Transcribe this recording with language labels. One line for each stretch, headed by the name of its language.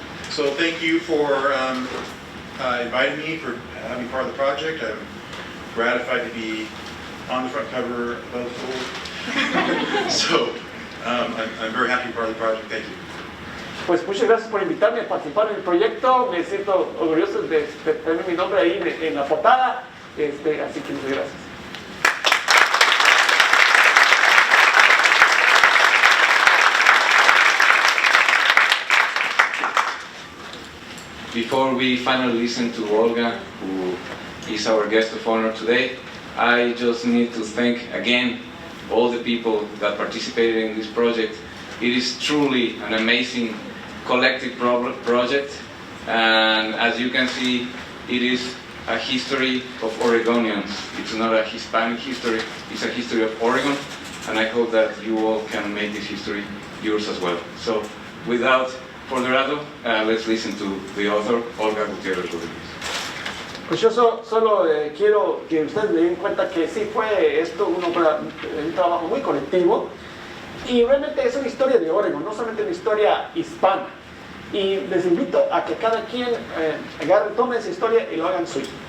English: So thank you for inviting me, for having part of the project. I'm gratified to be on the front cover above the fold. So I'm very happy to be part of the project. Thank you.
Spanish: Pues muchas gracias por invitarme a participar en el proyecto. Me siento orgulloso de tener mi nombre ahí en la portada. Así que muchas gracias.
English: Before we finally listen to Olga, who is our guest of honor today, I just need to thank again all the people that participated in this project. It is truly an amazing collective project, and as you can see, it is a history of Oregonians. It's not a Hispanic history, it's a history of Oregon, and I hope that you all can make this history yours as well. So, without further ado, let's listen to the author, Olga Gutierrez Rodríguez.
Spanish: Pues yo solo quiero que ustedes me den cuenta que sí fue esto un trabajo muy colectivo, y realmente es una historia de Oregon, no solamente una historia hispana. Y les invito a que cada quien tome esa historia y lo hagan suyo.